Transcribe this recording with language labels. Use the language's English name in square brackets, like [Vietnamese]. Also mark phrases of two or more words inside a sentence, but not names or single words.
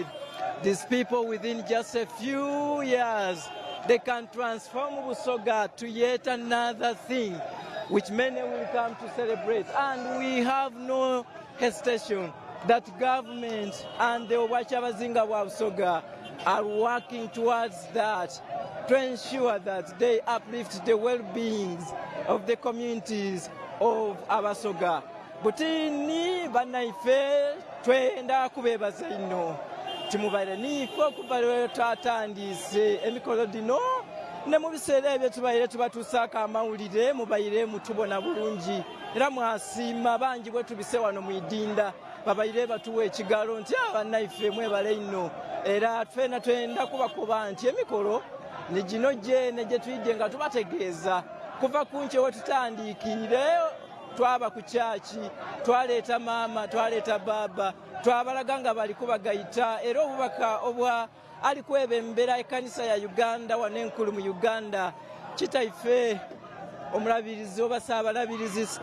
[English] These people within just a few years, they can transform Busoga to yet another thing which many will come to celebrate. And we have no hesitation that government and the Kyabazinga Busoga are working towards that to ensure that they uplift the well-beings of the communities of Abasoga. [Soga] Butini banaife twenda kubebaza ino timubaire nifo okuva tatandise emikolo dino ne mu biseera ebyo tubaire tubatusaka amawulire mubaire mutubona bulungi era mwasiima bangi bwe tubise wano mu idinda babaire batuwa ekigalo nti abannaife mwebale ino era ffena twenda kubakuba nti emikolo ni gino gyene gye tuyidde nga tubategeeza kuva ku nkye we tutandiikire twaba ku kyaki twaleeta maama twaleeta baaba twabalaga nga bali kubagayita era obubaka obwa ali kwebembera ekkanisa ya Uganda wano enkulu mu Uganda kitaife omulabirizi oba saabalabirizi